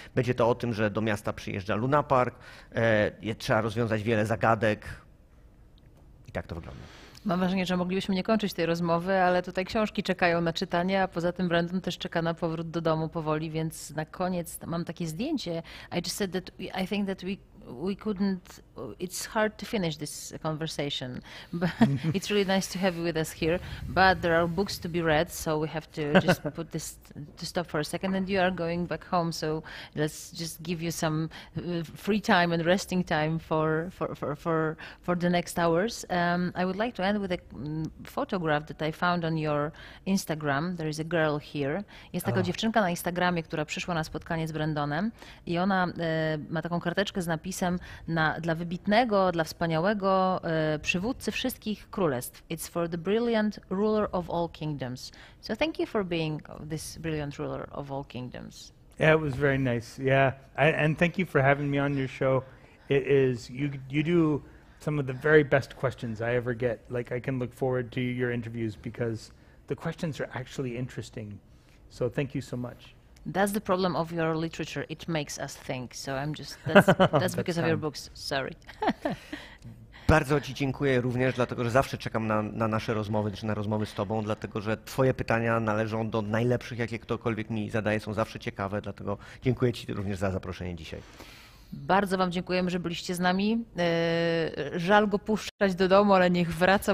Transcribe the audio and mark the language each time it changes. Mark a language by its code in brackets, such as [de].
[pl] Będzie to o tym, że do miasta przyjeżdża Luna Park, trzeba rozwiązać wiele zagadek i tak to wygląda. Mam wrażenie, że moglibyśmy nie kończyć tej rozmowy, ale tutaj książki czekają na czytanie, a poza tym Brandon też czeka na powrót do domu powoli, więc na koniec mam takie zdjęcie. [en] I just said that I think that we couldn't, it's hard to finish this conversation, but it's really nice to have you with us here, but there are books to be read, so we have to just put this to stop for a second, and you are going back home, so let's just give you some free time and resting time for the next hours. I would like to end with a photograph that I found on your Instagram. There is a girl here. [pl] Jest taka dziewczynka na Instagramie, która przyszła na spotkanie z Brandonem i ona ma taką karteczkę z napisem dla wybitnego, dla wspaniałego przywódcy wszystkich królestw. [en] It's for the brilliant ruler of all kingdoms. So thank you for being this brilliant ruler of all kingdoms. Yeah, it was very nice. Yeah, and thank you for having me on your show. It is, you do some of the very best questions I ever get. Like, I can look forward to your interviews because the questions are actually interesting. So thank you so much. That's the problem of your literature. It makes us think. So that's because of your books. Sorry. [pl] Bardzo Ci dziękuję również, dlatego że zawsze czekam na nasze rozmowy, czy na rozmowy z Tobą, dlatego że Twoje pytania należą do najlepszych, jakie ktokolwiek mi zadaje, są zawsze ciekawe, dlatego dziękuję Ci również za zaproszenie dzisiaj. Bardzo wam dziękujemy, że byliście z nami. Żal go puszczać do domu, ale niech wraca.